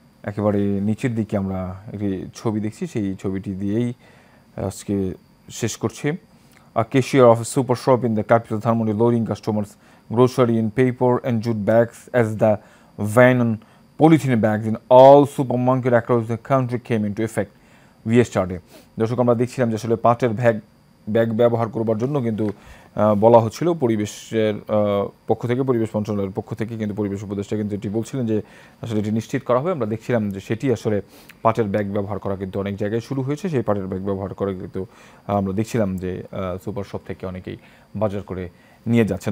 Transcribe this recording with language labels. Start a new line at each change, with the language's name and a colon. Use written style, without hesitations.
Bangla: একেবারে নিচের দিকে আমরা একটি ছবি দেখছি, সেই ছবিটি দিয়েই আজকে শেষ করছি।
English: A cashier of a super shop in the capital Dharmoni loading customers grocery in paper and jute bags as the ban on polythene bags in all supermarkets across the country came into effect yesterday.
Bangla: দর্শক আমরা দেখছিলাম যে আসলে পাটের bag ব্যবহার করবার জন্য কিন্তু বলা হচ্ছিল পরিবেশের পক্ষ থেকে, পরিবেশ মন্ত্রণালয়ের পক্ষ থেকে কিন্তু পরিবেশ উপদেষ্টা কিন্তু এটি বলছিলেন যে আসলে এটি নিশ্চিত করা হবে। আমরা দেখছিলাম যে সেটি আসলে পাটের ব্যাগ ব্যবহার করা কিন্তু অনেক জায়গায় শুরু হয়েছে। সেই পাটের ব্যাগ ব্যবহার করে কিন্তু আমরা দেখছিলাম যে সুপার শপ থেকে অনেকেই বাজার করে নিয়ে যাচ্ছেন।